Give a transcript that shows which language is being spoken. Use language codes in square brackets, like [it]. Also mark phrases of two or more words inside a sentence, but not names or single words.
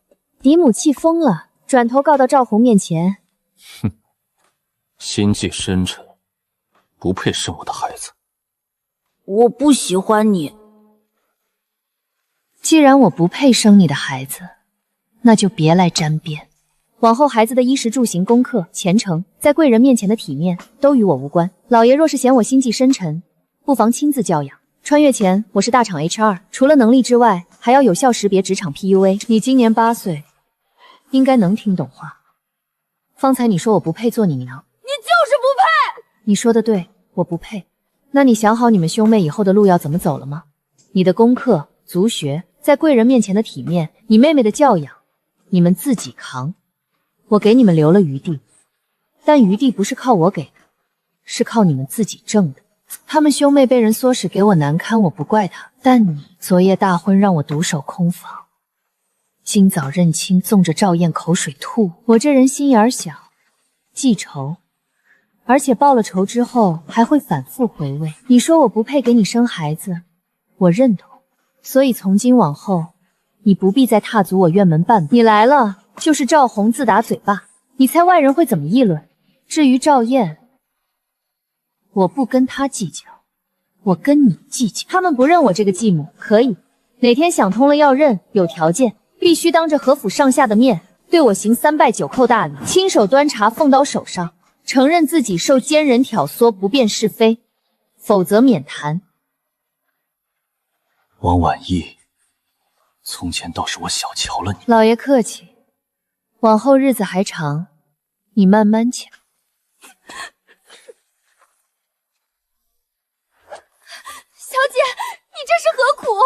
[zh] 嫡母气疯了，轉頭告到趙紅面前。哼，心計深沉，不配生我的孩子。我不喜歡你。既然我不配生你的孩子，那就別來沾邊。往後孩子的衣食住行、功課、前程，在貴人面前的體面，都與我無關。老爺若是嫌我心計深沉，不妨親自教養。穿越前，我是大廠 HR， 除了能力之外，還要有效識別職場 PUA。你今年8歲，應該能聽懂話。方才你說我不配做你娘，你就是不配。你說的對，我不配。那你想好你們兄妹以後的路要怎麼走了嗎？你的功課、族學，在貴人面前的體面，你妹妹的教養，你們自己扛。我給你們留了餘地，但餘地不是靠我給的，是靠你們自己掙的。他們兄妹被人唆使给我难堪，我不怪他。但你昨夜大婚讓我獨守空房，今早認親縱着趙燕口水吐。我這人心眼小，記仇，而且報了仇之後還會反復回味。你說我不配給你生孩子，我認同。所以從今往後，你不必再踏足我院門半步。你來了，就是趙紅自打嘴巴，你猜外人會怎麼議論？至於趙燕，我不跟他計較，我跟你計較。他們不認我這個繼母，可以。哪天想通了要認，有條件，必須當着何府上下的面，對我行3拜9叩大禮，親手端茶奉到手上，承認自己受奸人挑唆，不辨是非，否則免談。王婉意，從前倒是我小瞧了你。老爺客氣，往後日子還長，你慢慢瞧。小姐，你這是何苦？